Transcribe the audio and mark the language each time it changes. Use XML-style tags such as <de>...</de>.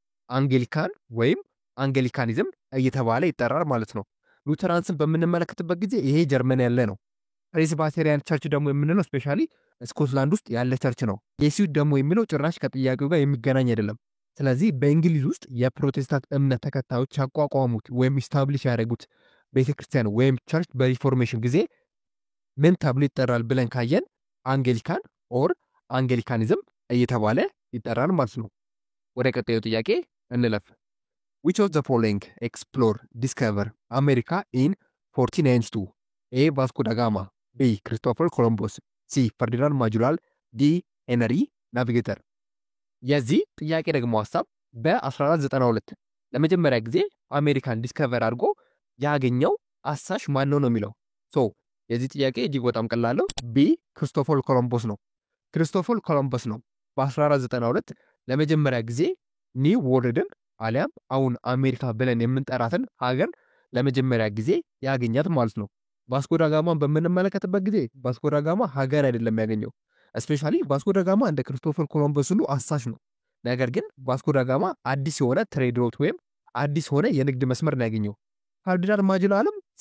<am>አንጌሊካን ወይም አንጌሊካኒዝም እየተባለ ይጠራል ማለት ነው። ሉተራንስን በምንመለከትበት ጊዜ ይሄ ጀርመን ያለ ነው። ፕሬስባቴሪያን ቸርች ደግሞ የምንለው ስፔሻሊ ስኮትላንድ ውስጥ ያለ ቸርች ነው። ጄሱት ደግሞ የሚለው ጭራሽ ከጥያቄው ጋር የሚገናኝ አይደለም። ስለዚህ በእንግሊዝ ውስጥ የፕሮቴስታንት እምነት ተከታዮች ያቋቋሙት ወይም ኢስታብሊሽ ያደረጉት ቤተክርስቲያን ወይም ቸርች በሪፎርሜሽን ጊዜ ምን ተብሎ ይጠራል ብለን ካየን አንጌሊካን ኦር አንጌሊካኒዝም እየተባለ ይጠራል ማለት ነው። ወደ ቀጣዩ ጥያቄ እንለፍ።</am> <en>Which of the following explore discover America in 1492?</en> <am>A Vasco da Gama, B Christopher Columbus, C Ferdinand Magellan, D Henry Navigator። የዚህ ጥያቄ ደግሞ ሐሳብ በ1492 ለመጀመሪያ ጊዜ አሜሪካን ዲስከቨር አድርጎ ያገኘው አሳሽ ማን ነው የሚለው። ሶ የዚህ ጥያቄ እጅግ በጣም ቀላል ነው። ቢ ክርስቶፈር ኮሎምበስ ነው። ክርስቶፈር ኮሎምበስ ነው በ1492 ለመጀመሪያ ጊዜ ኒው ወርልድን አሊያም አሁን አሜሪካ ብለን የምንጠራትን ሀገር ለመጀመሪያ ጊዜ ያገኛት ማለት ነው። ቫስኮ ዳ ጋማን በምንመለከትበት ጊዜ ቫስኮ ዳ ጋማ ሀገር አይደለም ያገኘው። እስፔሻሊ ቫስኮ ዳ ጋማ እንደ ክርስቶፈር ኮሎምበስ ሁሉ አሳሽ ነው። ነገር ግን ቫስኮ ዳ ጋማ አዲስ የሆነ ትሬድ ሮት ወይም አዲስ የሆነ የንግድ መስመር ነው ያገኘው። ፈርዲናንድ ማጀላንም</am>